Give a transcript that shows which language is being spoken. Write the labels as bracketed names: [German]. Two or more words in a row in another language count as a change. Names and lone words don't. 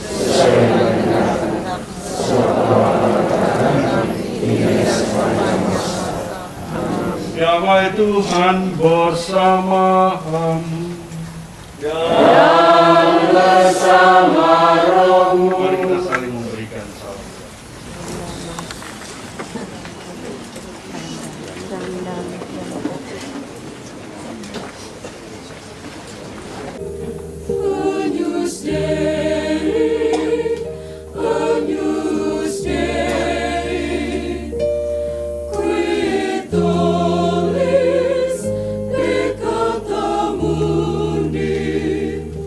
[Indonesian] damai Tuhan bersamamu. Mari kita saling memberikan salam. [Latin] Agnus Dei, Agnus Dei, qui tollis peccata mundi,